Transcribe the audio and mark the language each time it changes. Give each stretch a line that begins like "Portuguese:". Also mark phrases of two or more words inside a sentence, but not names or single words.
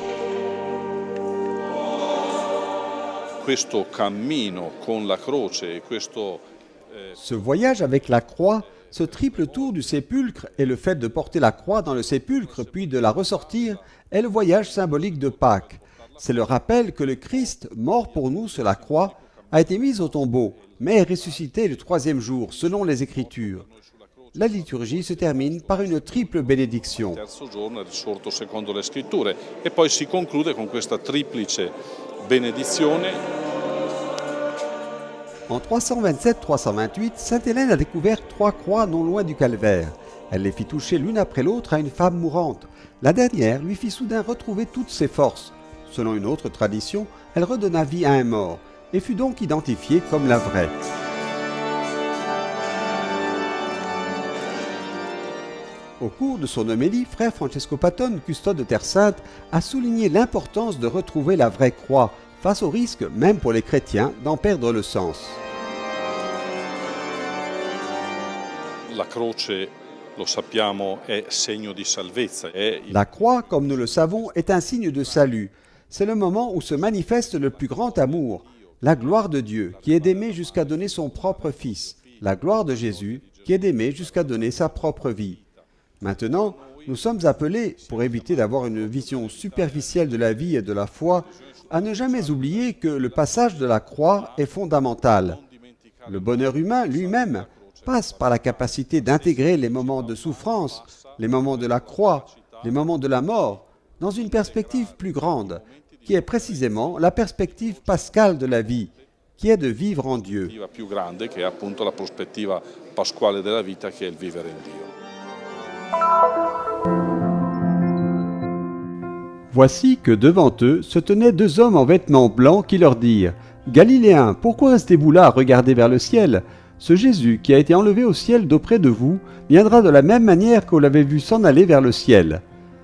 French: Ce voyage avec la croix, ce triple tour du sépulcre et le fait de porter la croix dans le sépulcre puis de la ressortir est le voyage symbolique de Pâques. C'est le rappel que le Christ, mort pour nous sur la croix, a été mis au tombeau, mais est ressuscité le 3e jour, selon les Écritures. La liturgie se termine par une triple bénédiction.
Italian: E poi si conclude con questa triplice benedizione.
French: En 327-328, sainte Hélène a découvert 3 croix non loin du calvaire. Elle les fit toucher l'une après l'autre à une femme mourante. La dernière lui fit soudain retrouver toutes ses forces. Selon une autre tradition, elle redonna vie à un mort et fut donc identifiée comme la vraie. Au cours de son homélie, frère Francesco Patton, custode de Terre Sainte, a souligné l'importance de retrouver la vraie croix, face au risque, même pour les chrétiens, d'en perdre le sens.
Italian: La croce, lo sappiamo, è segno di salvezza.
French: La croix, comme nous le savons, est un signe de salut. C'est le moment où se manifeste le plus grand amour, la gloire de Dieu, qui est d'aimer jusqu'à donner son propre Fils, la gloire de Jésus, qui est d'aimer jusqu'à donner sa propre vie. Maintenant, nous sommes appelés, pour éviter d'avoir une vision superficielle de la vie et de la foi, à ne jamais oublier que le passage de la croix est fondamental. Le bonheur humain lui-même passe par la capacité d'intégrer les moments de souffrance, les moments de la croix, les moments de la mort, dans une perspective plus grande, qui est précisément la perspective pascale de la vie, qui est de vivre en Dieu.
Italian: Più grande che è appunto la prospettiva pasquale della vita, che è il vivere in Dio.
French: Voici que devant eux se tenaient 2 hommes en vêtements blancs qui leur dirent « Galiléens, pourquoi restez-vous là à regarder vers le ciel ? Ce Jésus qui a été enlevé au ciel d'auprès de vous viendra de la même manière que vous l'avez vu s'en aller vers le ciel.